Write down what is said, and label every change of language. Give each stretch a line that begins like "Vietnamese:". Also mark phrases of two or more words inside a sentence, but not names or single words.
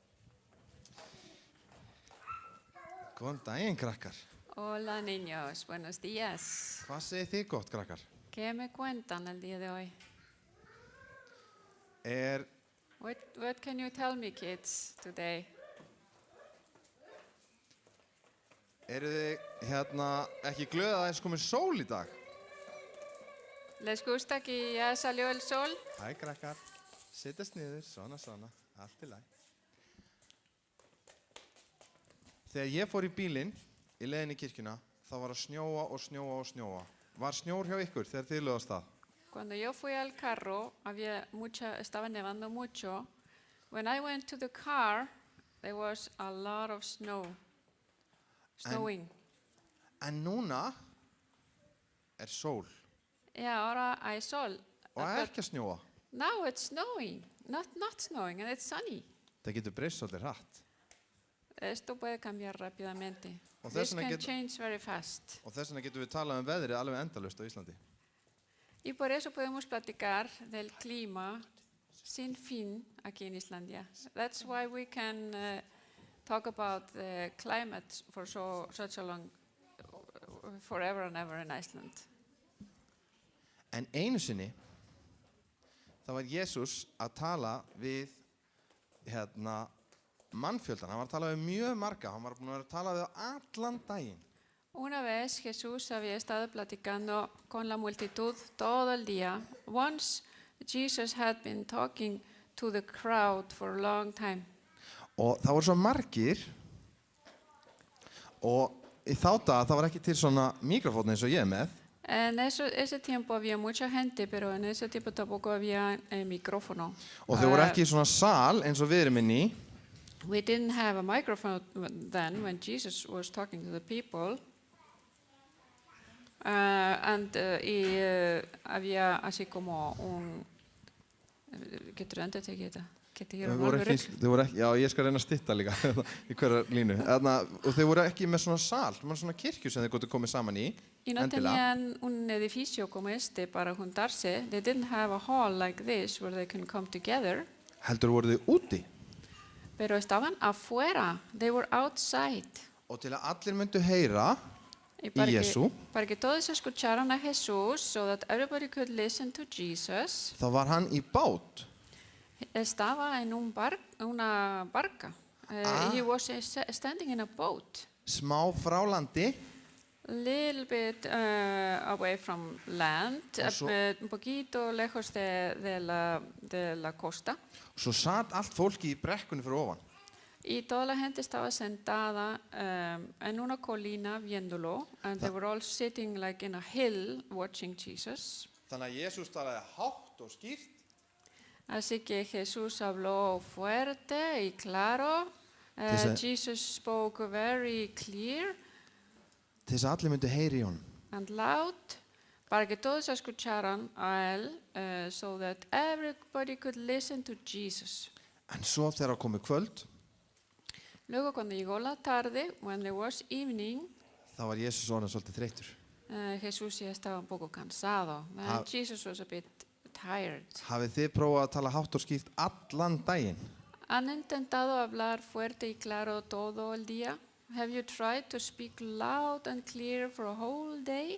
Icelandic: Góðan daginn, krakkar.
Spanish: Hola niños, buenos días.
Icelandic: Hvað segir þið gott, krakkar?
Spanish: ¿Qué me cuentan el día de hoy?
English: What can you tell me, kids, today?
Icelandic: Eru þið ekki glöð að þess komið sól í dag?
Spanish: ¿Les gusta que ya salió el sol?
Icelandic: Hæ, krakkar. Sittast niður, svona, allt í lagi. Þegar ég fór í bílinn í leiðinni í kirkjuna, þá var að snjóa og snjóa og snjóa. var snjór hjá ykkur þegar þið lögðu af stað?
Spanish: Cuando yo fui al carro, estaba nevando mucho.
English: When I went to the car, there was a lot of snowing.
Icelandic: En núna sól
Spanish: Ahora hay sol.
Icelandic: og ekki að snjóa.
English: Now it's snowing, not snowing, and it's sunny.
Icelandic: Það getur breyst svolítið hratt.
Spanish: Esto puede cambiar rápidamente.
Icelandic: Og
English: This
Icelandic: þess vegna
English: can change very fast.
Icelandic: getum við talað veðrið alveg endalaust á Íslandi.
Spanish: Y por eso podemos platicar del clima sin fin aquí en Islandia.
English: That's why we can talk about the climate for such a long, forever and ever in Iceland.
Icelandic: En einu sinni, þá var Jesús að tala við mannfjöldan. Hann var að tala við mjög marga. Hann var búinn að vera að tala við allan daginn.
Spanish: Una vez Jesús había estado platicando con la multitud todo el día.
English: Once Jesus had been talking to the crowd for a long time.
Icelandic: Og það voru svo margir og í þá daga það var ekki til svona mikrofón eins og ég með.
Spanish: En ese tiempo había mucha gente, pero en ese tiempo tampoco había micrófono.
Icelandic: Og þau voru ekki í svona sal eins og við erum inn í.
English: We didn't have a microphone then when Jesus was talking to the people.
Spanish: Había así como
Icelandic: getur endurtekið þetta? Þau voru ekki, já, ég skal reyna að stytta líka í hverja línu. Og þau voru ekki með svona sal, svona kirkju sem þau gotu komið saman í.
Spanish: Y no tenían un edificio como este para juntarse.
English: They didn't have a hall like this where they can come together.
Icelandic: Heldur voru þau úti.
Spanish: Pero estaban afuera.
English: They were outside.
Icelandic: Og til að allir myndu heyra Jesús,
Spanish: para que todos escucharan a Jesús,
English: so that everybody could listen to Jesus.
Icelandic: þá var hann í bát.
Spanish: Estaba en una barca.
English: He was standing in a boat.
Icelandic: Smá frá landi.
English: A little bit away from land,
Spanish: un poquito lejos de la costa.
Icelandic: Svo satt allt fólki í brekkunni fyrir ofan.
Spanish: Y toda la gente estaba sentada en una colina viéndolo,
English: and they were all sitting like in a hill watching Jesus.
Icelandic: Þannig að Jesús talaði hátt og skýrt.
Spanish: Así que Jesús habló fuerte y claro.
English: Jesus spoke very clear.
Icelandic: Til þess að allir myndu heyri í honum.
English: And loud,
Spanish: para que todos escucharan a él,
English: so that everybody could listen to Jesus.
Icelandic: En svo þegar komu kvöld,
Spanish: Luego cuando llegó la tarde,
English: when there was evening,
Icelandic: þá var Jesús orðinn svolítið þreyttur.
Spanish: Jesús ya estaba un poco cansado.
English: Jesus was a bit tired.
Icelandic: Hafið þið prófað að tala hátt og skýrt allan daginn?
Spanish: ¿Han intentado hablar fuerte y claro todo el día?
English: Have you tried to speak loud and clear for a whole day?